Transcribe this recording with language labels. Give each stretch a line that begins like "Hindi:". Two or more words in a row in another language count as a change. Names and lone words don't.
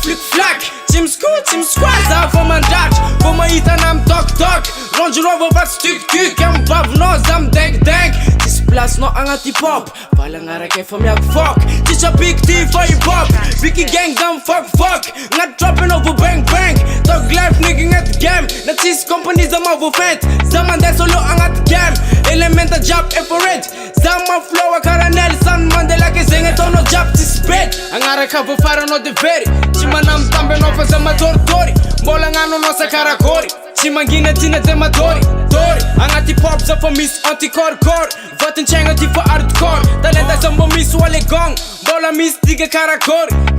Malagasy: flic-flac Tsy misquat za fa mandratra Fô mahita na mitoktok Range Rover fa tsy tuk-tuk Amy bavinao za mideng-deng Tsisy placenao agnaty hip-hop Valagnaraka efa miako fok Tsisy big ty fa hip-hop Vicky gang za mifuck Agnaty trap enao vo bang-bang
English: Tog life nigga
Malagasy: agnaty game Na tsisy company za mavo fent Za mandeha solo agnaty game Elementa jiaby efa rent Za maflow kara Nelson Mandela ke zegny ataonao jiaby tsisy bet Agnaraka vo faranao de very Tsy manambitamby anao fa za matoritori Mbola agnanonao sa karakory Tsy mangina tina de matori Agnaty hip-hop za fa misy anti-corps Vatintsaigna ty fa hardcore Talenta za mbo misy oalegong Mbola misy tiga karakory